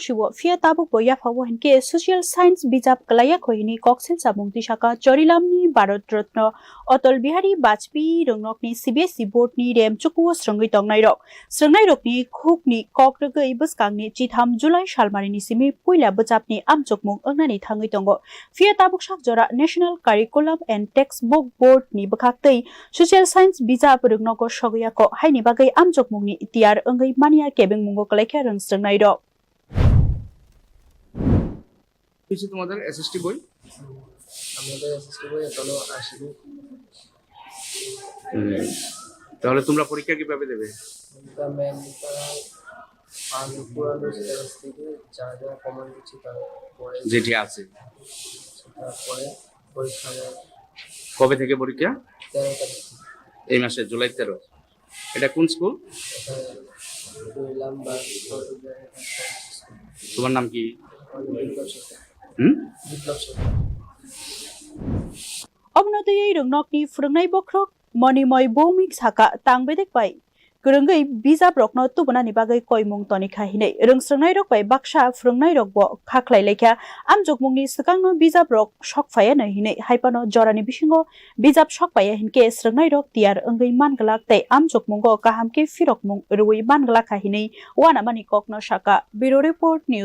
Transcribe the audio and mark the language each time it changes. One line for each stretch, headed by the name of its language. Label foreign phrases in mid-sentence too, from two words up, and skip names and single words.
Kok Borok: shwo fia tabukbo ya phawo henke
English: social science
Kok Borok: Bijap klayakho hini koksel samung Tishaka chorilamni Bharat Ratna Atal Bihari Bajpai rungnokni CBSE board ni remchuku srengai tongnai rokni khukni kokregai buskangni chitham July salmarini simi puila bajapni Amjokmung angnani thangai tongo fia tabuk sak jora National Curriculum and Textbook Board ni bakhaktei
English: social science
Kok Borok: Bijap rungnoko sogwiyakhu haini bagai Amjokmungni tiar angai mania kebeng mungo kalaikha rang srengnai rok
Bangla: কিছু তোমাদের এসএসটি বই আমাদের এসএসটি বই এখনো আসেনি। তাহলে তোমরা পরীক্ষা কিভাবে দেবে? আমরা ম্যাম তারা আগে পুরানো সিলেবাস থেকে যা যা কমন দিচ্ছে তারপরে যেটি আছে তারপরে পরীক্ষা দেয়। কবে থেকে পরীক্ষা? 13 তারিখ এই মাসে জুলাই 13। এটা কোন স্কুল? তোমার নাম কি?
Kok Borok: Omnodei rungnokni phurungnai bokrok monimoy bomik saka tangbedek pai Kurungai Bijap rokno tubunani bagai koimung toni khahinei rungsrengnai rok bai baksa phurungnai rok bo khaklai lekha Amjokmungni swkangno Bijap rok sokphaya na hinei haipano jorani bisingo Bijap sokphaya hinke srengnai rok tiar angai manglak tei Amjokmungo kahamke firokmung ruwi manglak khahinei wana mani kokno saka Bureau Report News